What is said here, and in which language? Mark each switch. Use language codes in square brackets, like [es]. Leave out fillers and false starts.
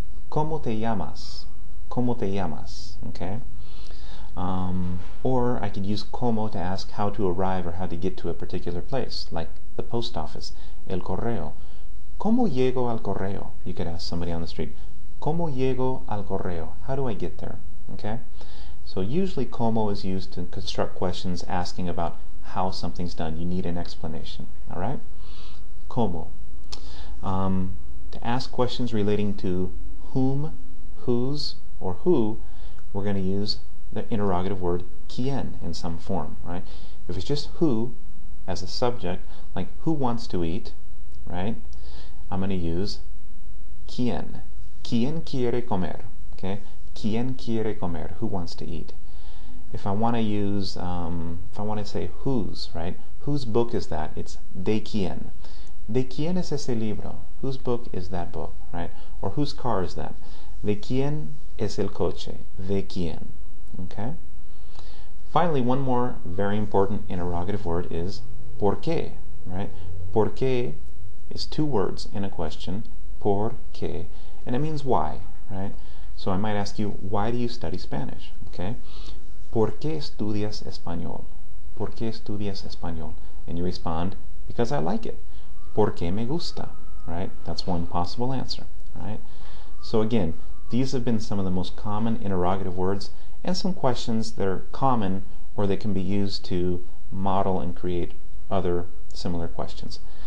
[es] ¿Cómo te llamas? ¿Cómo te llamas? Okay? [en] Or I could use como to ask how to arrive or how to get to a particular place, like the post office, el correo. [es] ¿Cómo llego al correo? [en] You could ask somebody on the street, [es] ¿Cómo llego al correo? [en] How do I get there? Okay? So usually como is used to construct questions asking about how something's done. You need an explanation. All right? Como. To ask questions relating to whom, whose, or who, we're going to use the interrogative word quién in some form, right? If it's just who as a subject, like who wants to eat, right? I'm going to use quién. [es] ¿Quién quiere comer? [en] Okay? [es] ¿Quién quiere comer? [en] Who wants to eat? If I want to use, if I want to say whose, right? Whose book is that? [es] It's de quién. ¿De quién es ese libro? [en] Whose book is that book, right? Or whose car is that? [es] ¿De quién es el coche? [en] ¿De quién? Okay? Finally, one more very important interrogative word is ¿por qué? Right? ¿Por qué is two words in a question, ¿por qué? And it means why, right? So I might ask you, why do you study Spanish? Okay? [es] ¿Por qué estudias español? ¿Por qué estudias español? [en] And you respond, because I like it. [es] ¿Por qué me gusta? [en] Right? That's one possible answer, right? So again, these have been some of the most common interrogative words and some questions that are common or they can be used to model and create other similar questions.